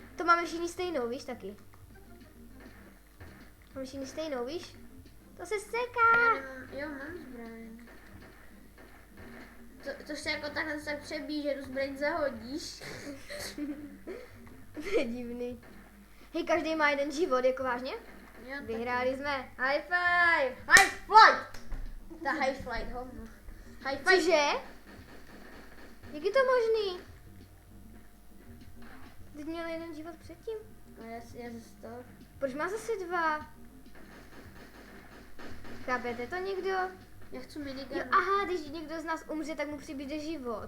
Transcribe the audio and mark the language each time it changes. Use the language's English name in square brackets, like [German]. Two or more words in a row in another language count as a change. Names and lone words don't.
[Czech] To máme všichni stejnou, víš taky. Máme všichni stejnou, víš? To se Já seká. nemám, jo, mám zbraň. To se jako takhle tak přebíjí, že tu zbraň zahodíš. To je divný. Hej, každý má jeden život, jako vážně? Jo, tak- Vyhráli jsme. [English] High five. High flight! Ta high flight, hovno. High five. [Czech] Cože? Jak je to možný? Teď měl jeden život předtím. No, já zase to. Proč má zase dva? Chápete to někdo? Já chci minigun. Jo, aha, když někdo z nás umře, tak mu přibyde život.